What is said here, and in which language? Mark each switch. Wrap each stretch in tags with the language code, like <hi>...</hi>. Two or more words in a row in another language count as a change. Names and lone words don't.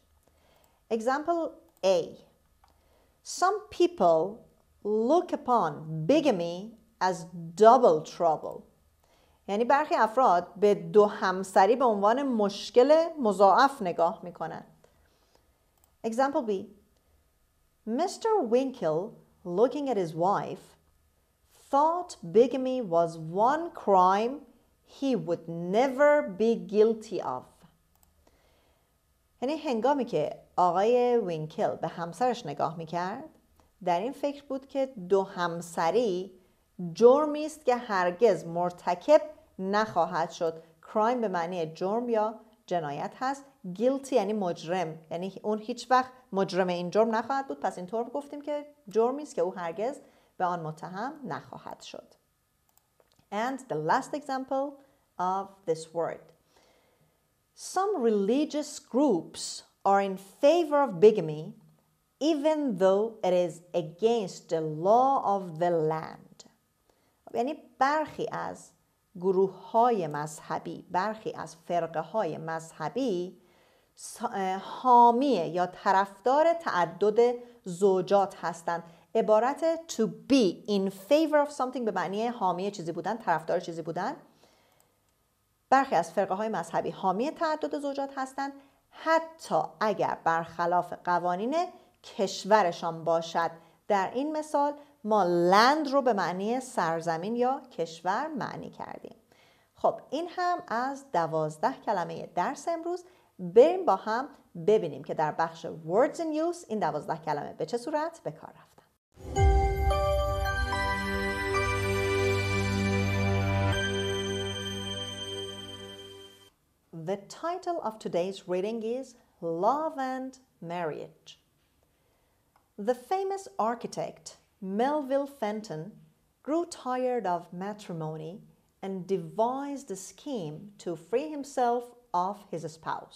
<en>Example A. Some people look upon bigamy as double trouble.</en> <fa>یعنی برخی افراد به دو همسری به عنوان مشکل مضاعف نگاه میکنند.</fa> <en>Example B. Mr. Winkle, looking at his wife, thought bigamy was one crime he would never be guilty of.</en> <fa>یعنی هنگامی که آقای وینکل به همسرش نگاه میکرد، در این فکر بود که دو همسری جرمی است که هرگز مرتکب نخواهد شد. crime به معنی جرم یا جنایت هست. guilty یعنی مجرم، یعنی اون هیچ وقت مجرم این جرم نخواهد بود. پس اینطور گفتیم که جرمی است که او هرگز به آن متهم نخواهد شد.</fa> <en>And the last example of this word. Some religious groups are in favor of bigamy even though it is against the law of the land.</en> <fa>یعنی برخی از گروه‌های مذهبی، برخی از فرقه‌های مذهبی حامی یا طرفدار تعدد زوجات هستند. عبارت</fa> <en>to be in favor of something</en> <fa>به معنی حامی چیزی بودن، طرفدار چیزی بودن. برخی از فرقه‌های مذهبی حامی تعدد زوجات هستند حتی اگر برخلاف قوانین کشورشان باشد. در این مثال ما land رو به معنی سرزمین یا کشور معنی کردیم. خب این هم از 12 کلمه درس امروز. بریم با هم ببینیم که در بخش</fa> <en>words in use</en> <fa>این 12 کلمه به چه صورت به کار رفتن.</fa> <en>The title of today's reading is Love and Marriage. The famous architect Melville Fenton grew tired of matrimony and devised a scheme to free himself of his spouse.</en>